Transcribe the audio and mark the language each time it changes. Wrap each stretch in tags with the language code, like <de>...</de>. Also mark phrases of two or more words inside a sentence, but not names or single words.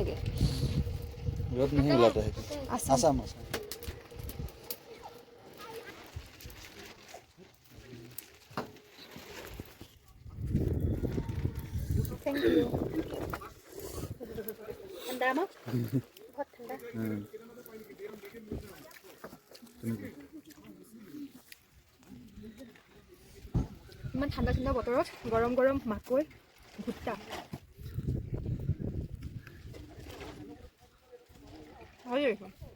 <hi>रद नहीं बुलाता है आसाम</hi> <en>thank you</en> <hi>ठंडा में बहुत ठंडा</hi> <as>ইমান ঠাণ্ডা বতৰত গৰম মাকৈ ভুট্টা ভাল লাগিছে</as>